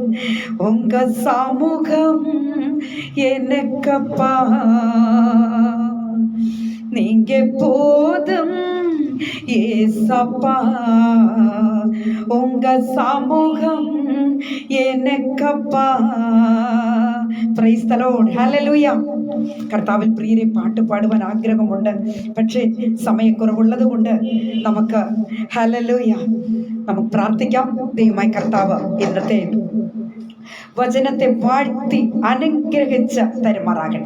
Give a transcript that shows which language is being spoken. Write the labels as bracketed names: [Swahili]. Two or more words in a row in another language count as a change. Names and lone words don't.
[Tamil] உங்க சமூகம் எனக்கப்பா, நீங்க போதும் ஏசப்பா, உங்க சமூகம் எனக்கப்பா. [English] Praise the Lord. [Malayalam] ഹല്ലേലൂയ. കർത്താവിൽ പ്രിയരെ, പാട്ട് പാടുവാൻ ആഗ്രഹമുണ്ട്, പക്ഷേ സമയക്കുറവുള്ളത് കൊണ്ട് നമുക്ക് ഹല്ലേലൂയ നമുക്ക് പ്രാർത്ഥിക്കാം. ദൈവമായ കർത്താവ് ഇന്നത്തെ വചനത്തെ വാഴ്ത്തി അനുഗ്രഹിച്ച് തരുമാറാകട്ടെ.